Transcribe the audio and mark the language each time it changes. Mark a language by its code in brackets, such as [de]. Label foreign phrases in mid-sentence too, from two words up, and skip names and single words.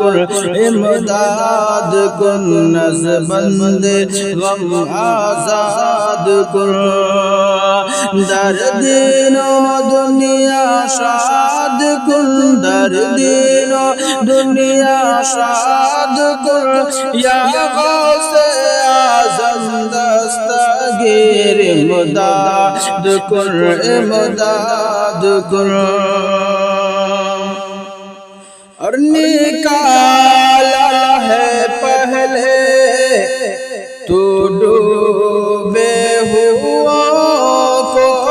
[fa] کن از بند غم آزاد کن در دین و دنیا شاد کن در دین و دنیا شاد کن یا غوث اعظم دستگیر امداد [ur] کن اور نکالا ہے پہلے تو ڈوبے ہوا کو